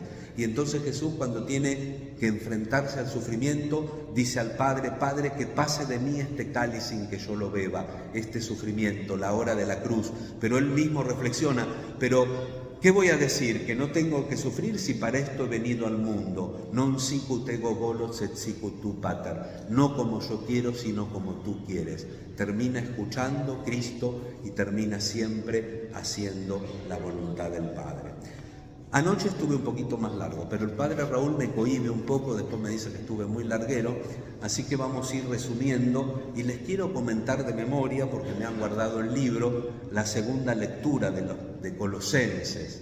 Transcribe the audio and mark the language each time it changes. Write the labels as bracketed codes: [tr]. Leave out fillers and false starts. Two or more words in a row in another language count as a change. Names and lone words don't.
[es] Y entonces Jesús, cuando tiene que enfrentarse al sufrimiento, dice al Padre: Padre, que pase de mí este cáliz sin que yo lo beba, este sufrimiento, la hora de la cruz. Pero él mismo reflexiona: pero ¿qué voy a decir? ¿Que no tengo que sufrir si para esto he venido al mundo? [la] Non sicut ego volo sed sicut tu pater. [es] No como yo quiero, sino como tú quieres. Termina escuchando Cristo y termina siempre haciendo la voluntad del Padre. Anoche estuve un poquito más largo, pero el padre Raúl me cohíbe un poco, después me dice que estuve muy larguero, así que vamos a ir resumiendo y les quiero comentar de memoria, porque me han guardado el libro, la segunda lectura de Colosenses.